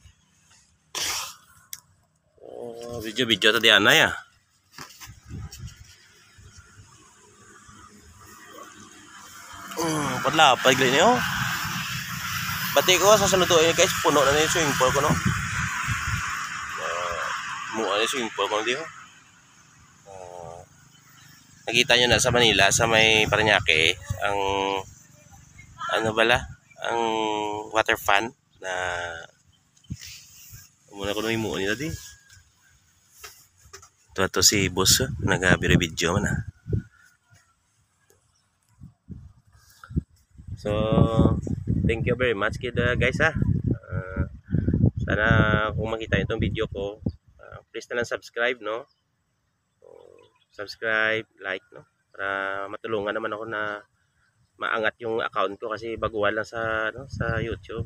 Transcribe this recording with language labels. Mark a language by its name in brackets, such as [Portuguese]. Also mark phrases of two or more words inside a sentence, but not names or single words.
[Hiligaynon] Oh, video ta diana ya. Padla pa gali niyo. Bati ko sa sunod ini guys, puno na ni swimming pool ko no. Muo ni swimming pool ko diho. [Filipino] Nakita nyo na sa Manila, sa may Parañaque, ang ang water fan na muna ko nung imuon nila din. Ito si boss, nag-video man So, [English] thank you very much guys [Filipino] sana kung makita nyo itong video ko, please na lang subscribe no. Subscribe, like no para matulungan naman ako na maangat yung account ko kasi baguhan lang sa YouTube.